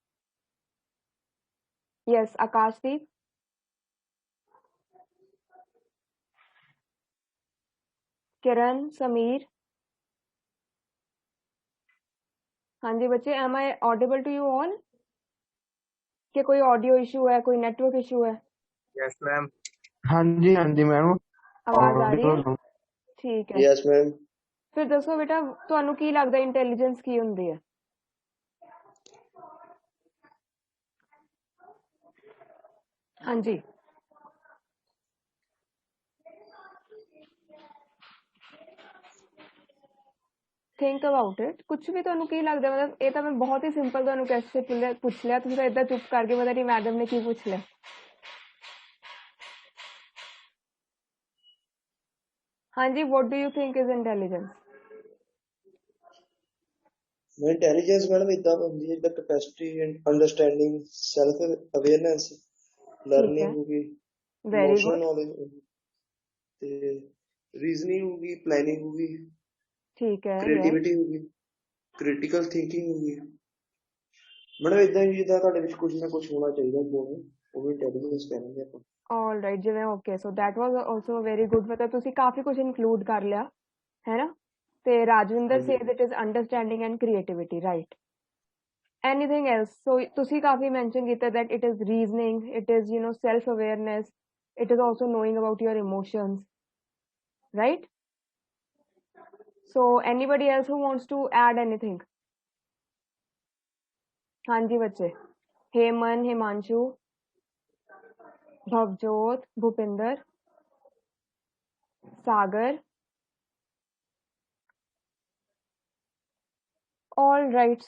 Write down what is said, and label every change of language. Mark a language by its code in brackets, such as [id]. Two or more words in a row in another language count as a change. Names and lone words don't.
[en] Yes, Akashdeep. Kiran, Sameer. [hi] हाँ जी बच्चे, [en] am I audible to you all? [hi] कि कोई ऑडियो इशू है, कोई नेटवर्क इशू है? [en] yes ma'am [hi] हाँ जी मैम आवाज आ रही है? ठीक है. [en] yes ma'am [pa] ਫਿਰ ਦੱਸੋ ਬੇਟਾ, ਤੁਹਾਨੂੰ ਕੀ ਲੱਗਦਾ ਇੰਟੈਲੀਜੈਂਸ ਕੀ ਹੁੰਦੀ ਹੈ? [hi] हाँ जी. [en] think about it. [hi] कुछ भी [pa] ਤੁਹਾਨੂੰ ਕੀ ਲੱਗਦਾ? मतलब ਇਹ ਤਾਂ ਮੈਂ ਬਹੁਤ ਹੀ ਸਿੰਪਲ ਤੁਹਾਨੂੰ ਕੁਐਸਚਨ ਪੁੱਛ ਲਿਆ, ਤੁਸੀਂ ਤਾਂ ਇਦਾਂ ਚੁੱਪ ਕਰਕੇ ਪਤਾ ਨਹੀਂ ਮੈਡਮ ਨੇ ਕੀ ਪੁੱਛ ਲਿਆ. [hi] हाँ जी, [en] what do you think is intelligence? intelligence madam [pa] ਇੱਦਾਂ ਹੁੰਦੀ ਹੈ ਜਿੱਦਾਂ [en] capacity and understanding self awareness [hi] ठीक है, लर्निंग होगी [en] वेरी इमोशनल गुड. [hi] नॉलेज ते रीजनिंग होगी प्लानिंग होगी ठीक है, यस. क्रिएटिविटी होगी [en] critical thinking [hi] होगी मैडम [pa] ਇੱਦਾਂ ਹੀ ਜਿੱਦਾਂ ਤੁਹਾਡੇ ਵਿੱਚ ਕੁਝ ਨਾ ਕੁਝ ਹੋਣਾ ਚਾਹੀਦਾ ਗੁਣ ਉਹ ਵੀ ਇੰਟੈਲੀਜੈਂਸ ਕਹਿੰਦੇ ਆਪਾਂ [en] all right जिवें okay. so that was also very good. [pa] मतलब ਤੁਸੀਂ ਕਾਫੀ ਕੁਝ ਇਨਕਲੂਡ ਕਰ ਲਿਆ [hi] है ना. [pa] ਤੇ ਰਾਜਵਿੰਦਰ ਹਾਂਜੀ [en] says it is understanding and creativity, right? anything else? so [pa] ਤੁਸੀਂ ਕਾਫੀ ਮੈਂਸ਼ਨ ਕੀਤਾ [en] that it is reasoning, it is self awareness, it is also knowing about your emotions, right? So anybody else who wants to add anything? [hi] हाँ जी बच्चे. हेमन, हिमांशु, भवजोत, भूपिंदर, सागर. [en] all right.